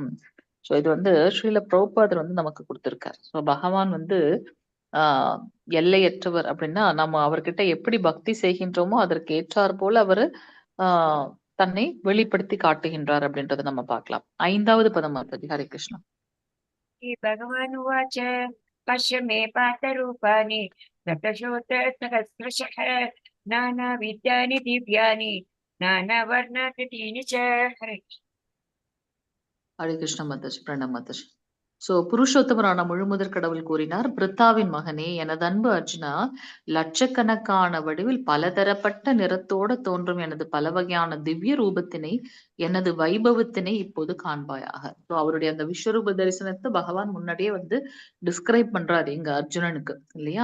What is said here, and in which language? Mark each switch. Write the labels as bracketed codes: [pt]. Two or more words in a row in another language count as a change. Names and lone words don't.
[ta] சோ இது வந்து ஸ்ரீல பிரபுபாதர் வந்து நமக்கு கொடுத்திருக்கார். சோ பகவான் வந்து ஆஹ் எல்லையற்றவர் அப்படின்னா நம்ம அவர்கிட்ட எப்படி பக்தி செய்கின்றோமோ அதற்கு ஏற்றார் போல அவரு ஆஹ் தன்னை வெளிப்படுத்தி காட்டுகின்றார் அப்படின்றத நம்ம பார்க்கலாம். 5வது பதம் மாதாஜி. ஹரே கிருஷ்ணா. [sa] भगवान् उवाच पश्य मे पार्थरूपाणि शतशोथसहस्रशः नानाविधानि दिव्यानि नानावर्णाकृतीनि च हरे [ta] ஹரே கிருஷ்ண மாதாஜி. பிரணாம் மாதாஜி. சோ புருஷோத்தமரான முழுமுதற் கடவுள் கூறினார், பிருத்தாவின் மகனே, எனது அன்பு அர்ஜுனா, லட்சக்கணக்கான வடிவில் பலதரப்பட்ட நிறத்தோட தோன்றும் எனது பல வகையான திவ்ய ரூபத்தினை, எனது வைபவத்தினை இப்போது காண்பாயாக. சோ அவருடைய அந்த விஸ்வரூப தரிசனத்தை பகவான் முன்னாடியே வந்து டிஸ்கிரைப் பண்றாரு இங்க அர்ஜுனனுக்கு இல்லையா?